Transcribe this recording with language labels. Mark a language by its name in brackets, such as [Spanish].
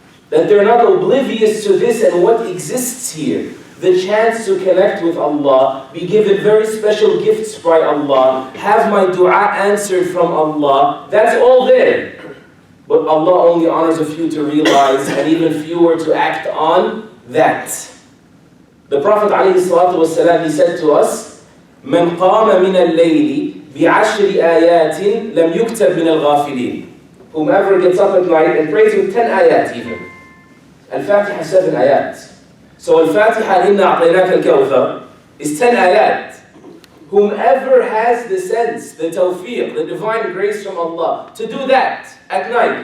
[English] That they're not oblivious to this and what exists here. The chance to connect with Allah, be given very special gifts by Allah, have my dua answered from Allah. That's all there. But Allah only honors a few to realize, and even fewer to act on that. The Prophet ﷺ, he said to us, [Arabic] مَنْ قَامَ مِنَ اللَّيْلِ بِعَشْرِ آيَاتٍ لَمْ يُكْتَبْ مِنَ الْغَافِلِينَ. [English] Whomever gets up at night and prays with 10 ayat even. Al-Fatiha 7 ayat. So Al-Fatiha [Arabic] إِنَّا أَعْطَيْنَاكَ الْكَوْثَرَ [English] is 10 ayat. Whomever has the sense, the tawfiq, the divine grace from Allah, to do that at night.